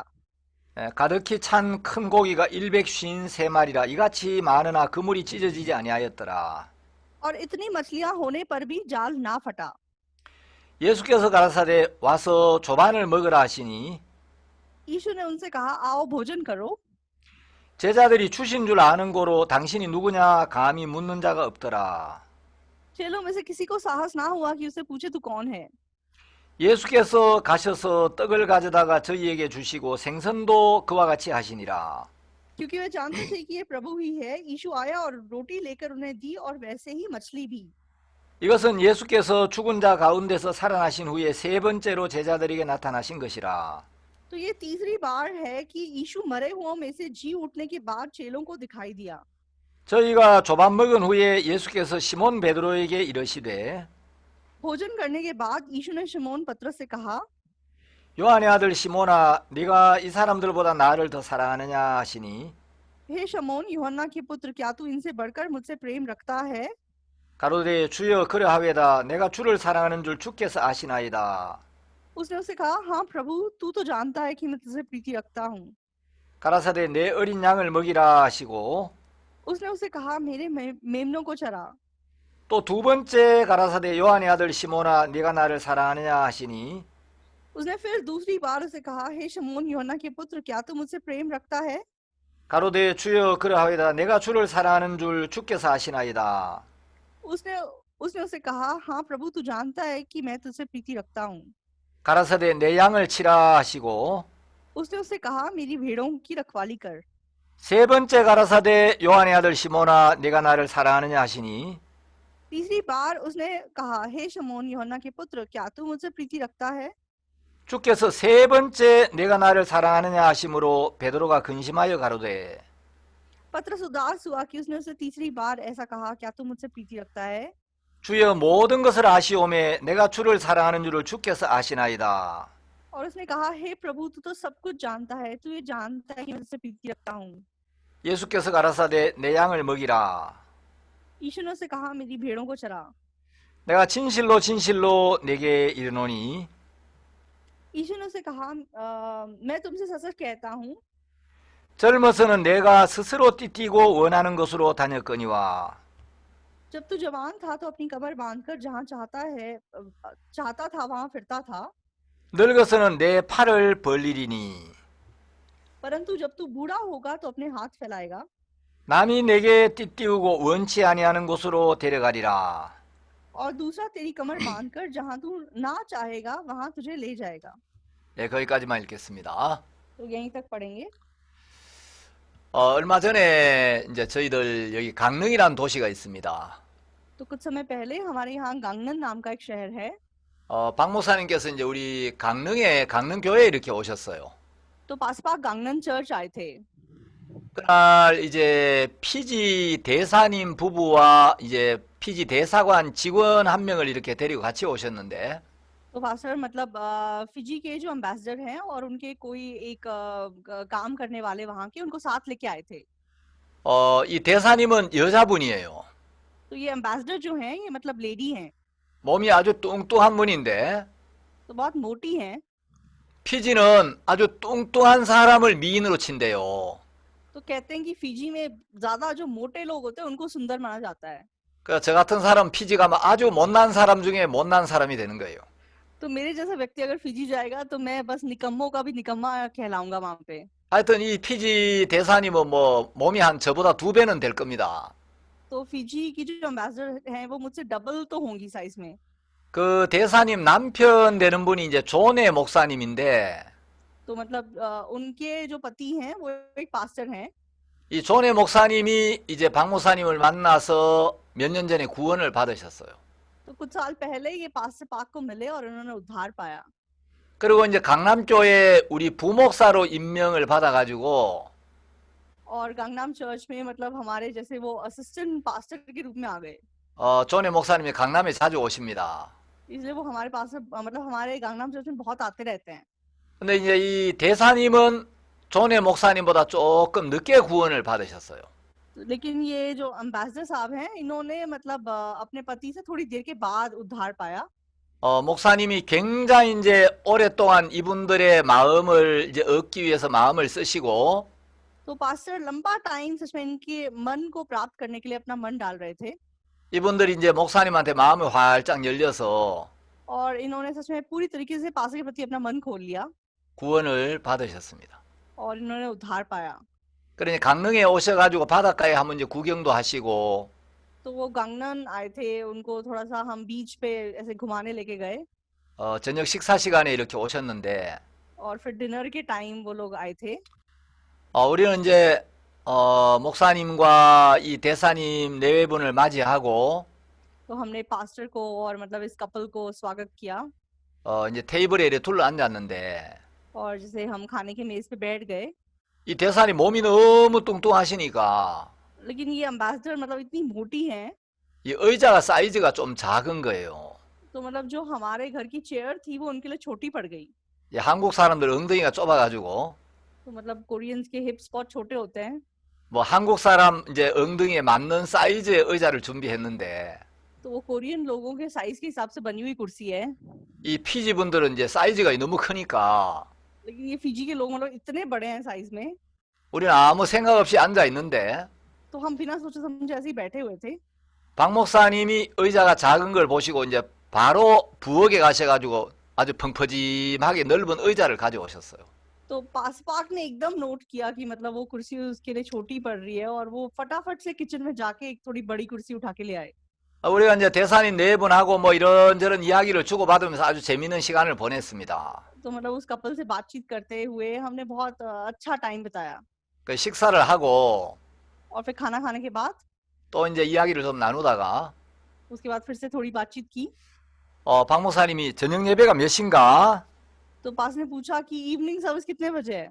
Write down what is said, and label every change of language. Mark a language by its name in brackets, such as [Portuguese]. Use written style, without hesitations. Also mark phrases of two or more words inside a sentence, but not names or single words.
[Korean] 가득히 찬 큰 고기가 153마리라 이같이 많으나 그물이 찢어지지 아니하였더라. [Hindi] और इतनी मछलियां होने पर भी जाल ना फटा। [Korean] 예수께서 가라사대 와서 조반을 먹으라 하시니 [Hindi] यीशु ने उनसे कहा, आओ भोजन करो। [Korean] 제자들이 주신 줄 아는 고로 당신이 누구냐 감히 묻는 자가 없더라. [Hindi] चेलों में से किसी को साहस ना हुआ कि उसे पूछे तू कौन है। [Korean] 예수께서 가셔서 떡을 가져다가 저희에게 주시고 생선도 그와 같이 하시니라. [Hindi] क्योंकि वे जानते थे कि ये प्रभु ही है। यीशु आया और रोटी लेकर उन्हें दी और वैसे ही मछली भी। [Korean] 이것은 예수께서 죽은 자 가운데서 살아나신 후에 세 번째로 제자들에게 나타나신 것이라. [Hindi] तो ये तीसरी बार है कि यीशु मरे हुओं में से जी उठने के बाद चेलों को दिखाई दिया। [Korean] 저희가 조반 먹은 후에 예수께서 시몬 베드로에게 이르시되 [Hindi] भोजन करने के बाद यीशु ने शमौन पतरस से कहा, [Korean] 요한의 아들 시몬아 네가 이 사람들보다 나를 더 사랑하느냐 하시니 [Hindi] हे शमौन यूहन्ना के पुत्र, क्या तू इनसे बढ़कर मुझसे प्रेम रखता है? [Korean] 가로되 주여 그러하외다 내가 주를 사랑하는 줄 주께서 아시나이다. [Hindi] उसने उसे कहा, हाँ प्रभु, तू तो जानता है कि मैं तुझसे प्रीति रखता हूँ। [Korean] 가라사대 내 어린 양을 먹이라 하시고 [Hindi] उसने उसे कहा, मेरे मेमनों को चरा। [Korean] 또 두 번째 가라사대 요한의 아들 시몬아 네가 나를 사랑하느냐 하시니 [Hindi] उसने फिर दूसरी बार उसे कहा, हे शमौन यूहन्ना के पुत्र, क्या तू मुझसे प्रेम रखता है? [Korean] 가로되 주여 그러하외다 내가 주를 사랑하는 줄 주께서 아시나이다. [Hindi] उसने उसने उसे कहा, हाँ प्रभु, तू जानता है कि मैं तुझसे प्रीति रखता हूँ। [Korean] 가라사대 내 양을 치라 하시고 [Hindi] उसने उसे कहा, मेरी भेड़ों की रखवाली कर। [Korean] 세 번째 가라사대 요한의 아들 시몬아 네가 나를 사랑하느냐 하시니 [Hindi] तीसरी बार उसने कहा, हे शमौन यूहन्ना के पुत्र, क्या तू मुझसे प्रीति रखता है? [Korean] 주께서 세 번째 내가 나를 사랑하느냐 하심으로 베드로가 근심하여 가로되 [Hindi] पतरस उदास हुआ कि उसने उसे तीसरी बार ऐसा कहा, क्या तू मुझसे प्रीति रखता है? [Korean] 주여 모든 것을 아시오매 내가 주를 사랑하는 줄을 주께서 아시나이다. [Hindi] और उसने कहा, हे प्रभु, तू तो सब कुछ जानता है, तू ये जानता है कि मैं तुझसे प्रीति रखता हूँ। [Korean] 예수께서 가라사대 내 양을 먹이라. [Hindi] यीशु ने उसे कहा, मेरी भेड़ों को चरा। [Korean] 내가 진실로 진실로 내게 이르노니 [Hindi] यीशु ने उसे कहा, मैं तुमसे सच सच कहता हूँ, [Korean] 젊어서는 내가 스스로 띠띠고 원하는 것으로 다녔거니와 [Hindi] जब तू जवान था तो अपनी कमर बांधकर जहाँ चाहता था वहां फिरता था। [Korean] 늙어서는 내 팔을 벌리리니 [Hindi] परंतु जब तू बूढ़ा होगा तो अपने हाथ फैलाएगा [Korean] 남이 내게 띠띠우고 원치 아니하는 곳으로 데려가리라. [Hindi] और दूसरा तेरी कमर बांधकर जहाँ तू ना चाहेगा वहां तुझे ले जाएगा। [Korean] 네, 거기까지만 읽겠습니다. [Hindi] तो यहीं तक पढ़ेंगे। [Korean] 얼마 전에 이제 저희들 여기 강릉이라는 도시가 있습니다. [Hindi] तो कुछ समय पहले हमारे यहाँ गांगनन नाम का एक शहर है। [Korean] 박 목사님께서 이제 우리 강릉에 강릉교회에 이렇게 오셨어요. [Hindi] तो पासपाक गांगनन चर्च आए थे। [Korean] 그날 이제 피지 대사님 부부와 이제 피지 대사관 직원 한 명을 이렇게 데리고 같이 오셨는데 [Hindi] तो पास्टर मतलब फिजी के जो एम्बेसडर हैं और उनके कोई एक काम करने वाले वहाँ के उनको साथ लेके आए थे। [Korean] 이 대사님은 여자분이에요. [Hindi] तो ये एम्बेसडर जो हैं ये मतलब लेडी हैं। [Korean] 몸이 아주 뚱뚱한 분인데 [Hindi] तो बहुत मोटी हैं। [Korean] 피지는 아주 뚱뚱한 사람을 미인으로 친대요. [Hindi] तो कहते हैं कि फिजी में ज्यादा जो मोटे लोग होते हैं उनको सुंदर माना जाता है। [Korean] 그러니까 저 같은 사람 피지 가면 아주 못난 사람 중에 못난 사람이 되는 거예요. [Hindi] तो मेरे जैसा व्यक्ति अगर फिजी जाएगा तो मैं बस निकम्मों का भी निकम्मा कहलाऊंगा वहां पे। [Korean] 하여튼 이 피지 대사님은 뭐 몸이 한 저보다 2배는 될 겁니다. [Hindi] तो फिजी की जो एम्बेसडर हैं वो मुझसे डबल तो होंगी साइज में। [Korean] 그 대사님 남편 되는 분이 이제 존의 목사님인데 [Hindi] तो मतलब उनके जो पति हैं वो एक पास्टर हैं। [Korean] 이 존의 목사님이 이제 박 목사님을 만나서 몇 년 전에 구원을 받으셨어요. [Hindi] तो कुछ साल पहले ये पास्टर पाक को मिले और उन्होंने उद्धार पाया। [Korean] 그리고 이제 강남교회 우리 부목사로 임명을 받아가지고 [Hindi] और गांगनाम चर्च में मतलब हमारे जैसे वो [English] assistant pastor [Hindi] के रूप में आ गए। [Korean] 존의 목사님이 강남에 자주 오십니다. [Hindi] इसलिए वो हमारे पास मतलब हमारे गांगनाम चर्च में बहुत आते रहते हैं। [Korean] 근데 이제 이 대사님은 존의 목사님보다 조금 늦게 구원을 받으셨어요. [Hindi] लेकिन ये जो एम्बेसडर साहब हैं इन्होंने मतलब अपने पति से थोड़ी देर के बाद उद्धार पाया। [Korean] 목사님이 굉장히 이제 오랫동안 이분들의 마음을 이제 얻기 위해서 마음을 쓰시고, [Hindi] तो पास्टर लंबा टाइम सच में इनके मन को प्राप्त करने के लिए अपना मन डाल रहे थे [Korean] 이분들이 이제 목사님한테 마음이 활짝 열려서 [Hindi] और इन्होंने सच में पूरी तरीके से पास्टर के प्रति अपना मन खोल लिया [Korean] 구원을 받으셨습니다. [Hindi] और इन्होंने उद्धार पाया। [Korean] 그러니 강릉에 오셔가지고 바닷가에 한번 이제 구경도 하시고, [Hindi] तो वो गांगनन आए थे, उनको थोड़ा सा हम बीच पे ऐसे घुमाने लेके गए [Korean] 저녁 식사 시간에 이렇게 오셨는데, [Hindi] और फिर डिनर के टाइम वो लोग आए थे। [Korean] 우리는 이제 목사님과 이 대사님 내외분을 맞이하고 [Hindi] तो हमने पास्टर को और मतलब इस कपल को स्वागत किया [Korean] 이제 테이블에 이렇게 둘러 앉았는데, [Hindi] और जैसे हम खाने के मेज पे बैठ गए, [Korean] 이 대사님 몸이 너무 뚱뚱하시니까 [Hindi] लेकिन ये एम्बेसडर मतलब इतनी मोटी हैं, [Korean] 이 의자가 사이즈가 좀 작은 거예요. [Hindi] तो मतलब जो हमारे घर की चेयर थी वो उनके लिए छोटी पड़ गई। [Korean] 이 한국 사람들 엉덩이가 좁아가지고 [Hindi] तो मतलब कोरियंस के हिप्स बहुत छोटे होते हैं, [Korean] 뭐 한국 사람 이제 엉덩이에 맞는 사이즈의 의자를 준비했는데, [Hindi] तो वो कोरियन लोगों के साइज के हिसाब से बनी हुई कुर्सी है, [Korean] 이 피지 분들은 이제 사이즈가 너무 크니까 [Hindi] लेकिन ये फिजी के लोग मतलब इतने बड़े हैं साइज में, [Korean] 우리는 아무 생각 없이 앉아 있는데 [Hindi] तो हम बिना सोचे समझे ऐसे ही बैठे हुए थे। [Korean] 박 목사님이 의자가 작은 걸 보시고 이제 바로 부엌에 가셔가지고 아주 펑퍼짐하게 넓은 의자를 가져오셨어요. [Hindi] तो पासपाक ने एकदम नोट किया कि मतलब वो कुर्सी उसके लिए छोटी पड़ रही है और वो फटाफट से किचन में जाके एक थोड़ी बड़ी कुर्सी उठा के ले आए। [Korean] 우리가 이제 대사님 네 분하고 뭐 이런저런 이야기를 주고받으면서 아주 재미있는 시간을 보냈습니다. [Hindi] तो मतलब उस कपल से बातचीत करते हुए हमने बहुत अच्छा टाइम बिताया [Korean] 그 식사를 하고 [Hindi] और फिर खाना खाने के बाद [Korean] 또 이제 이야기를 좀 나누다가 [Hindi] उसके बाद फिर से थोड़ी बातचीत की। [Korean] 박 목사님이 저녁 예배가 몇 시인가? [Hindi] तो पास ने पूछा कि [English] evening service [Hindi] कितने बजे है।